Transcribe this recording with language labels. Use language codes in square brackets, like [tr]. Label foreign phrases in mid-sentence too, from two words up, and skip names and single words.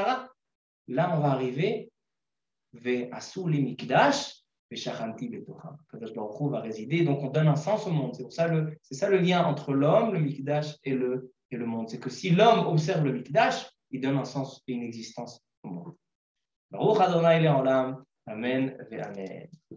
[fr] Là, on va arriver [he] ועשו לי מקדש ושכנתי בתוכם. קדוש ברוך הוא [fr] va résider, donc on donne un sens au monde. C'est ça le lien entre l'homme, le Mikdash et le monde. C'est que si l'homme observe le Mikdash, il donne un sens et une existence au monde. [he] ברוך ה' לעולם אמן ואמן.